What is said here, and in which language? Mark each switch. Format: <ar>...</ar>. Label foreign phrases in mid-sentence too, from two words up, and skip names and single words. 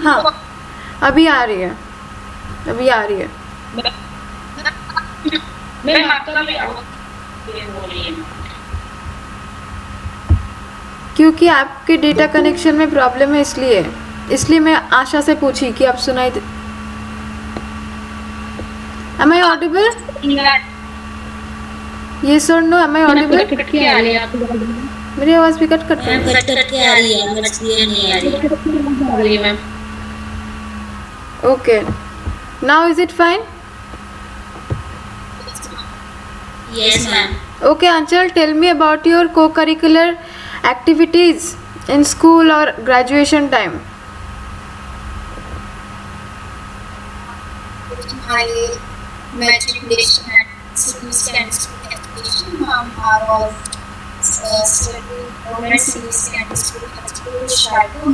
<hi>हाँ, अभी आ रही है. मैम आपका भी आवाज बोल रही है. क्योंकि आपके</hi> <en>data connection</en> <hi>में प्रॉब्लम है, इसलिए मैं आशा से पूछी कि आप सुनाई दे.</hi> <en>Am I audible? Yes or no? Am I audible?</en> <hi>मेरी आवाज़ भी कट कट के आ रही है, बस ये नहीं आ रही है. मैम.</hi> <en>Okay. Now is it fine? Yes, ma'am. Okay, Anchal, tell me about your co-curricular activities in school or graduation time. My matriculation and school education was studying government senior secondary school Chicago.</en>